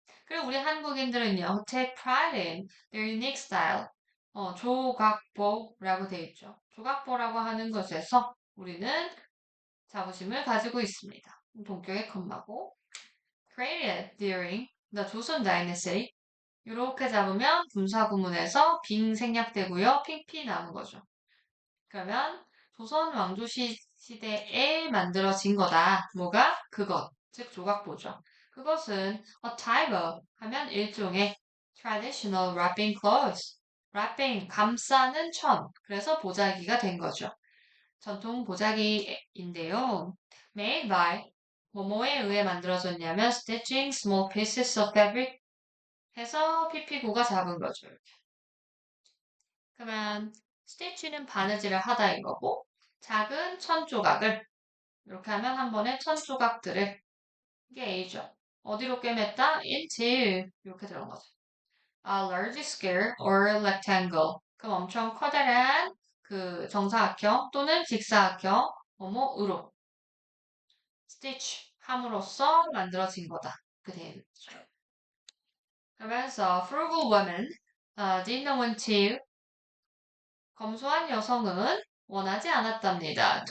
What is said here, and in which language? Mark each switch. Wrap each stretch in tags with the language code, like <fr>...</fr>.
<ko>그리고 우리 한국인들은요,</ko> <en>take pride in their unique style.</en> <ko>조각보라고 되어 있죠. 조각보라고 하는 것에서 우리는 자부심을 가지고 있습니다. 동격의 컴마고.</ko> <en>created during the 조선 dynasty.</en> <ko>이렇게 잡으면 분사구문에서 빙 생략되고요. 핑피 나오는 거죠. 그러면 조선 왕조 시대에 만들어진 거다. 뭐가? 그것. 즉 조각보죠. 그것은</ko> <en>a type of</en> <ko>하면 일종의</ko> <en>traditional wrapping clothes.</en> <ko>wrapping 감싸는 천. 그래서 보자기가 된 거죠. 전통 보자기인데요.</ko> <en>made by</en> <ko>뭐뭐에 의해 만들어졌냐면</ko> <en>stitching small pieces of fabric</en> <ko>해서 PP구가 잡은 거죠. 이렇게. 그러면 스티치는 바느질을 하다인 거고 작은 천 조각을 이렇게 하면 한 번에 천 조각들을 이게 A죠. 어디로 꿰맸다?</ko> <en>into</en> <ko>이렇게 들어간 거죠.</ko> <en>A large square or rectangle</en> <ko>그럼 엄청 커다란 그 정사각형 또는 직사각형 뭐뭐으로 stitch 함으로써 만들어진 거다. 그 되죠. 그러면서</ko> <en>frugal woman didn't want to</en> <ko>검소한 여성은 원하지 않았답니다.</ko>